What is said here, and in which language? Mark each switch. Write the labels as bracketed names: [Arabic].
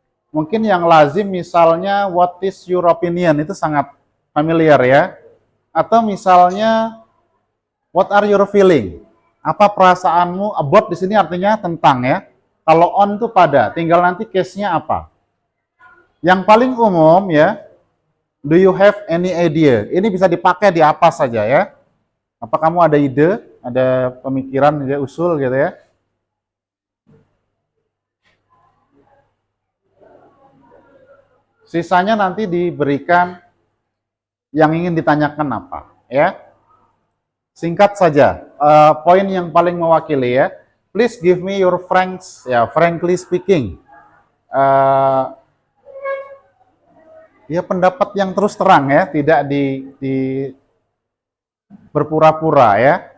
[Indonesian] Mungkin yang lazim misalnya [English] what is your opinion [Indonesian] itu sangat familiar ya. [English] Atau misalnya what are your feeling? [Indonesian] Apa perasaanmu? About di sini artinya tentang ya. Kalau on itu pada, tinggal nanti case-nya apa. Yang paling umum ya, [English] do you have any idea? [Indonesian] Ini bisa dipakai di apa saja ya. Apa kamu ada ide, ada pemikiran, ada usul gitu ya. Sisanya nanti diberikan yang ingin ditanyakan apa ya. Singkat saja, poin yang paling mewakili ya. [English] Please give me your franks, ya frankly speaking. [Indonesian] Ya pendapat yang terus terang ya, tidak di berpura-pura ya.